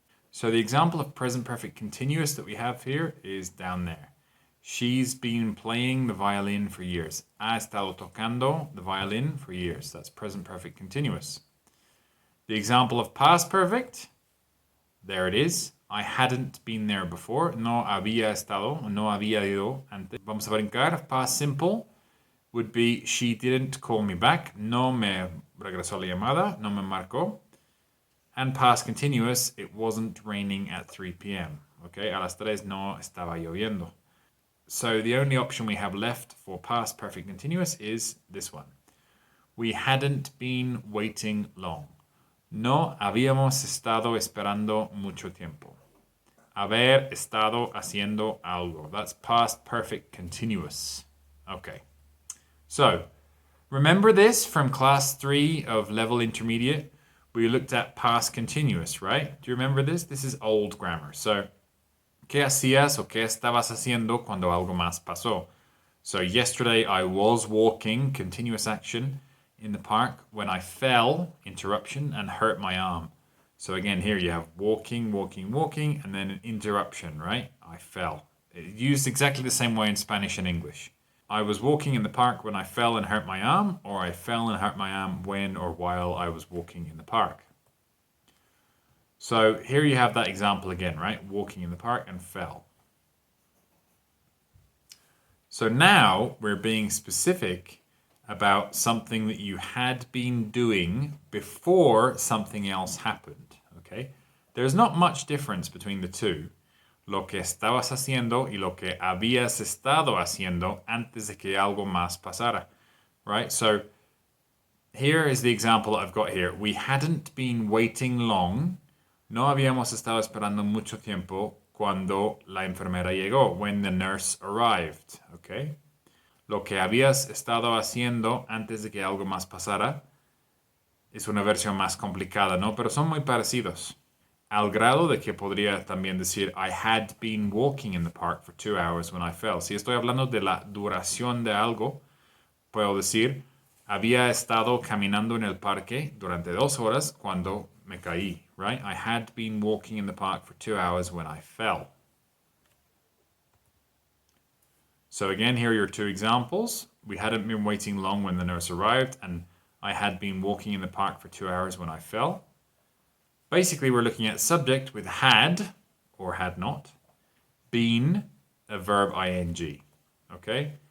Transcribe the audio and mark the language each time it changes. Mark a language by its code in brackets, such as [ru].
[en] So the example of present perfect continuous that we have here is down there. She's been playing the violin for years. [es] Ha estado tocando [en] the violin for years. That's present perfect continuous. The example of past perfect, there it is. I hadn't been there before. [es] No había estado, no había ido antes. Vamos a brincar. [en] Past simple would be she didn't call me back. [es] No me regresó la llamada. No me marcó. [en] And past continuous, it wasn't raining at 3 p.m. [es] Okay, a las 3 no estaba lloviendo. [en] So the only option we have left for past perfect continuous is this one. We hadn't been waiting long. [es] No habíamos estado esperando mucho tiempo. Haber estado haciendo algo. [en] That's past perfect continuous. Okay. So, remember this from class 3 of level intermediate? We looked at past continuous, right? Do you remember this? This is old grammar. [es] So, ¿qué hacías o qué estabas haciendo cuando algo más pasó? [en] So, yesterday I was walking, continuous action, in the park when I fell, interruption, and hurt my arm. So again, here you have walking, walking, walking, and then an interruption, right? I fell. It's used exactly the same way in Spanish and English. I was walking in the park when I fell and hurt my arm, or I fell and hurt my arm when or while I was walking in the park. So here you have that example again, right? Walking in the park and fell. So now we're being specific about something that you had been doing before something else happened, okay? There's not much difference between the two. [es] Lo que estabas haciendo y lo que habías estado haciendo antes de que algo más pasara, right? [en] So here is the example I've got here. We hadn't been waiting long. [es] No habíamos estado esperando mucho tiempo cuando la enfermera llegó, [en] when the nurse arrived, [es] okay? Lo que habías estado haciendo antes de que algo más pasara es una versión más complicada, ¿no? Pero son muy parecidos. Al grado de que podría también decir [en] I had been walking in the park for 2 hours when I fell. [es] Si estoy hablando de la duración de algo, puedo decir había estado caminando en el parque durante 2 horas cuando me caí, right? [en] I had been walking in the park for 2 hours when I fell. So again, here are your 2 examples. We hadn't been waiting long when the nurse arrived, and I had been walking in the park for 2 hours when I fell. Basically, we're looking at subject with had, or had not, been, a verb ing, okay?